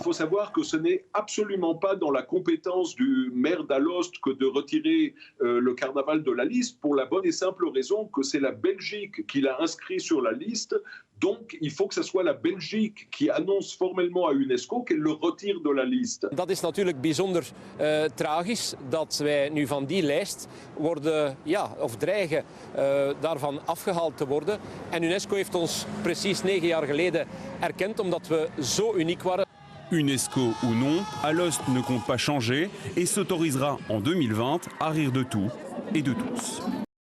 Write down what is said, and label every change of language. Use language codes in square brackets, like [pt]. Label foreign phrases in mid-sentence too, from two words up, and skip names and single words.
[fr] Il faut savoir que ce n'est absolument pas dans la compétence du maire d'Alost que de retirer le carnaval de la liste, pour la bonne et simple raison que c'est la Belgique qui l'a inscrit sur la liste. Donc il faut que ce soit la Belgique qui annonce formellement à UNESCO qu'elle le retire de la liste. [nl] Dat is natuurlijk bijzonder tragisch dat wij nu van die lijst worden, of dreigen daarvan afgehaald te worden. En UNESCO heeft ons precies 9 jaar geleden erkend omdat we zo uniek waren. [fr] UNESCO ou non, Alost ne compte pas changer et s'autorisera en 2020 à rire de tout et de tous.